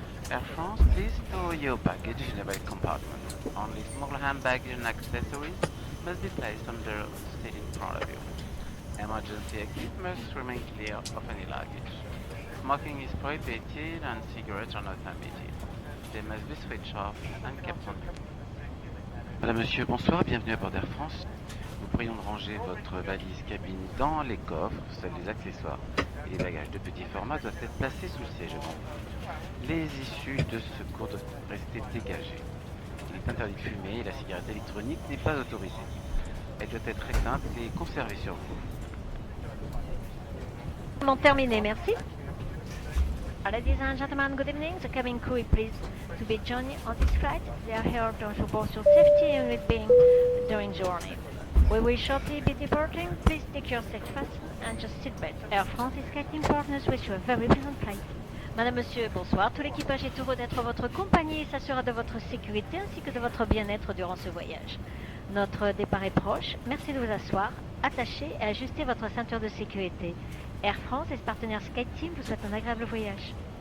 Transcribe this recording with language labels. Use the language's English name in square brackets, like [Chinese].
[English] Air France, please store your baggage in the back compartment. Only small hand baggage and accessories must be placed on the seat in front of you. Emergency exit must remain clear of any luggage. Smoking is prohibited and cigarettes are not permitted. They must be switched off and kept on. [French] Madame, Monsieur, bonsoir, bienvenue à bord d'Air France. Nous prions de ranger votre valise cabine dans les coffres, seuls les accessoires et les bagages de petit format doivent être placés sous le siège avant. Les issues de secours doivent rester dégagées. Il est interdit de fumer et la cigarette électronique n'est pas autorisée. Elle doit être éteinte et conservée sur vous. Terminé, merci. [English] Ladies and gentlemen, good evening. The cabin crew is pleased to be joining on this flight. They are here to ensure your safety and well-being during the journey. We will shortly be departing. Please take your seat fast and just sit back. Air France is SkyTeam partners wish you a very pleasant flight. [French] Madame, Monsieur, bonsoir. Tout l'équipage est heureux d'être votre compagnie et s'assurera de votre sécurité ainsi que de votre bien-être durant ce voyage. Notre départ est proche. Merci de vous asseoir, attacher et ajuster votre ceinture de sécurité. Air France et ses partenaires SkyTeam vous souhaitent un agréable voyage.